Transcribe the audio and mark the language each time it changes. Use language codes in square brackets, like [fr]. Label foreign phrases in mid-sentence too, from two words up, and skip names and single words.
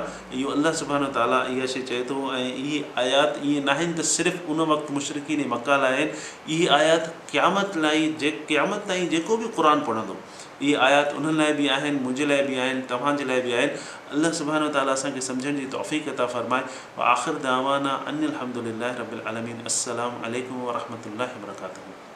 [sd] इहो अलाह [ar] سبحانه تعالى [sd] इहा शइ चए थो। ऐं इहे आयात ईअं न आहिनि त सिर्फ़ु उन वक़्तु मुशरिकीन मक्का लाइ आहिनि, इहे आयात क़यामत लाइ, क़यामत ताईं जेको बि क़ुर पढ़ंदो, इहे आयात उन्हनि लाइ बि आहिनि, मुंहिंजे लाइ बि आहिनि, तव्हांजे लाइ बि आहिनि। अलाह [ar] سبحانه تعالى [sd] असांखे सम्झण जी तौफ़ीक़ अता फ़रमाए। [ar] وآخر دعوانا أن الحمد لله رب العالمين. السلام عليكم ورحمة الله وبركاته.